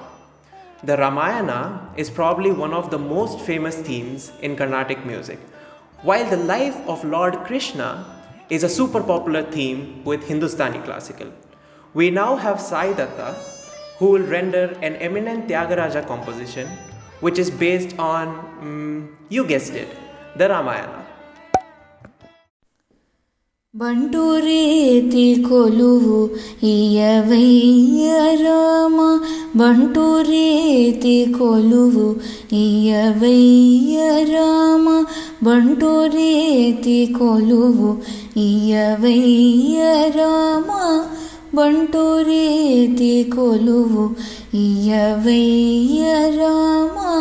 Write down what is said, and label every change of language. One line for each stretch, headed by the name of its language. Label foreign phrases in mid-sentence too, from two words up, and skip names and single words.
English: The Ramayana is probably one of the most famous themes in Carnatic music, while the life of Lord Krishna is a super popular theme with Hindustani classical. We now have Sai Datta, who will render an eminent Tyagaraja composition, which is based on, you guessed it, the Ramayana.
Telugu: బంటురీతి కొలువు ఇయ్యవయ్య రామ బంటురీతి కొలువు ఇయ్యవయ్య రామ బంటురీతి కొలువు ఇయ్యవయ్య రామ బంటురీతి కొలువు ఇయ్యవయ్య రామ